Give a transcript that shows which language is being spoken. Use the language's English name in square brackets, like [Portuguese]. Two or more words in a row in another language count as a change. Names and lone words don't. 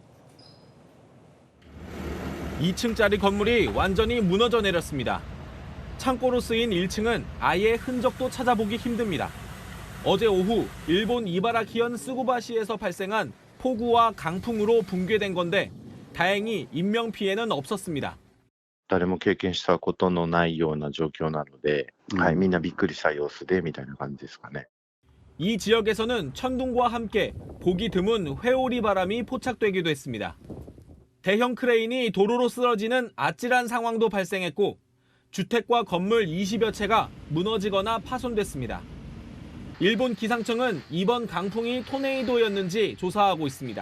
[Korean] 2층짜리 건물이 완전히 무너져 내렸습니다. 창고로 쓰인 1층은 아예 흔적도 찾아보기 힘듭니다. 어제 오후 일본 이바라키현 스구바시에서 발생한 폭우와 강풍으로 붕괴된 건데 다행히 인명피해는 없었습니다. [Japanese] 誰も経験したことのないような状況なので、みんなびっくりした様子でみたいな感じですかね。 [Korean] 이 지역에서는 천둥과 함께 보기 드문 회오리 바람이 포착되기도 했습니다. 대형 크레인이 도로로 쓰러지는 아찔한 상황도 발생했고 주택과 건물 20여 채가 무너지거나 파손됐습니다. 일본 기상청은 이번 강풍이 토네이도였는지 조사하고 있습니다.